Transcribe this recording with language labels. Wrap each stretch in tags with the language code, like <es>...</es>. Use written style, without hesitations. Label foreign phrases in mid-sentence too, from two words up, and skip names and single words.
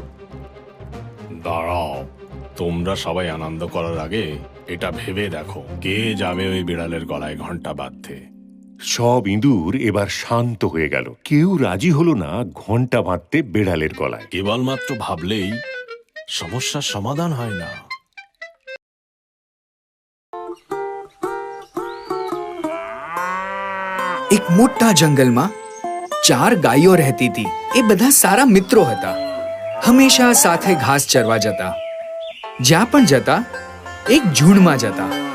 <bn>দাঁড়াও, তোমরা সবাই আনন্দ করার আগে এটা ভেবে দেখো, কে যাবে ওই বিড়ালের গলায় ঘন্টা বাঁধতে? সব ইঁদুর এবার শান্ত হয়ে গেল। কেউ রাজি হলো না ঘন্টা বাঁধতে বিড়ালের গলায়। কেবলমাত্র ভাবলেই সমস্যার সমাধান হয় না।</bn> <gu>એક મોટા જંગલમાં 4 ગાયો રહેતી હતી. એ બધા સારા મિત્રો હતા. હંમેશા સાથે ઘાસ ચરવા જતા. જ્યાં પણ જતા એક ઝુંડમાં જતા.</gu>